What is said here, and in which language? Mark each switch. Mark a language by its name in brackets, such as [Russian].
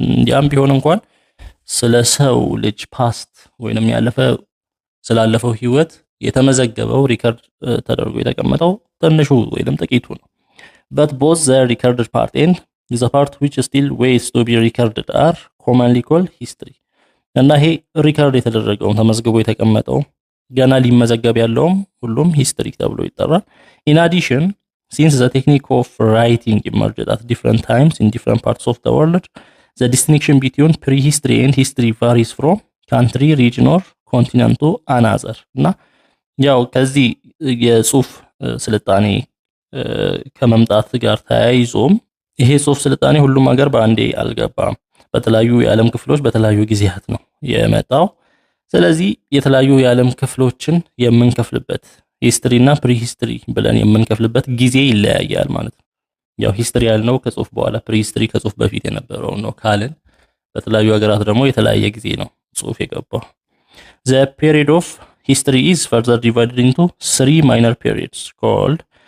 [Amharic] ያም ቢሆን እንኳን ስለ ሰው ልጅ ፓስት ወይንም ስላለፈው ህይወት የተመዘገበው ሪከርድ ተደርጎ የተቀመጠው ትንሹ ወይንም ጥቂቱ ነው። [English] But both the recorded part and the part which still waits to be recorded are commonly called history. [Amharic] እና ይሄ ሪከርድ የተደረገው ተመዝግቦ የተቀመጠው ገና ሊመዘገብ ያለውም ሁሉም ሂስትሪ ተብሎ ይጠራል። [English] In addition, since the technique of writing emerged at different times in different parts of the world, the distinction between prehistory and history varies from country, region or continent to another. [Amharic] እና ያው ከዚህ የጽሁፍ ስልጣኔ ከመምጣት ጋር ተያይዞም ይሄ ጽሁፍ ስልጣኔ ሁሉም ሀገር በአንዴ አልገባም። በተለያዩ የዓለም ክፍሎች በተለያዩ ጊዜያት ነው የመጣው። ስለዚህ የተለያዩ የዓለም ክፍሎችን የምንከፍልበት ሂስትሪ እና ፕሪሂስትሪ ብለን የምንከፍልበት ጊዜ ይለያያል ማለት ነው። ያው ሂስትሪ ያልነው ከጽሁፍ በኋላ ፕሪሂስትሪ ከጽሁፍ በፊት የነበረው ነው ካልን በተለያዩ ሀገራት ደግሞ የተለያየ ጊዜ ነው ጽሁፍ የገባው። [English] The period of history is further divided into three minor periods called